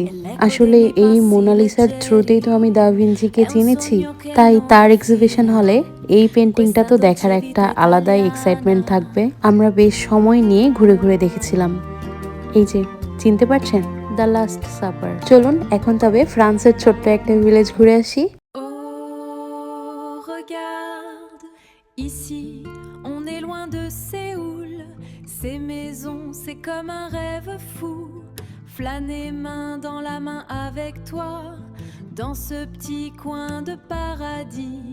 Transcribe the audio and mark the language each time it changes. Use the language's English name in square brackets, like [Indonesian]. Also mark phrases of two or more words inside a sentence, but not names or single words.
[Bangla] আসলে এই মোনালিসার থ্রুতেই তো আমি দা ভিঞ্চিকে চিনেছি, তাই তার এক্সিবিশন হলে এই পেন্টিংটা তো দেখার একটা আলাদাই এক্সাইটমেন্ট থাকবে। আমরা বেশ সময় নিয়ে ঘুরে ঘুরে দেখেছিলাম। এই যে চিনতে পারছেন, দ্য লাস্ট সাপার। চলুন এখন তবে ফ্রান্সের ছোট্ট একটা ভিলেজ ঘুরে আসি। [French] Ici, on est loin de Séoul. Ces maisons, c'est comme un rêve fou. Flâner main dans la main avec toi, dans ce petit coin de paradis.